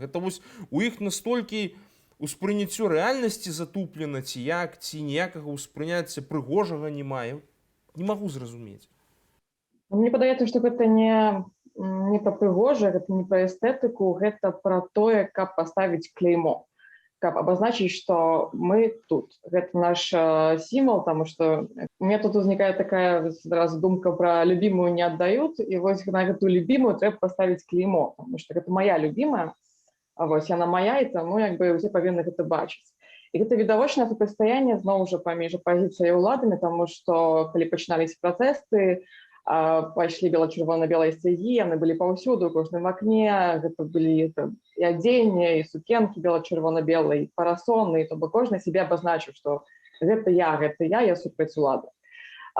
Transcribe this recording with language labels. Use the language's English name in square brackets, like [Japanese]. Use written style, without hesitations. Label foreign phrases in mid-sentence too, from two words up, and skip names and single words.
[Belarusian] Гэта вось у іх настолькі успрыняццё рэальнасці затуплена, ці як, ці ніякага ўспрыняцця прыгожага не мае. Не магу зразумець. Мне падаецца, што гэта не пра прыгожа, гэта не пра эстэтыку, гэта пра тое, каб паставіць клеймо. [Russian] Каб обозначить, что мы тут. Это наш символ, потому что у меня тут возникает такая сразу думка про любимую не отдают, и вот на эту любимую треба поставить клеймо, потому что это моя любимая, а вот она моя, и тому как бы все повинны это бачить. [Belarusian] И это відавочнае супрацьстаянне зноў жа паміж пазіцыяй уладамі, тому что калі пачыналіся працэсты, пайшлі бела-чырвона-белыя сцягі, яны былі паўсюду, у кожным акне, гэта былі і адзенне, і сукенкі бела-чырвона-белыя, і парасоны, то бок кожны сябе абазначыў, што гэта я супраць улады.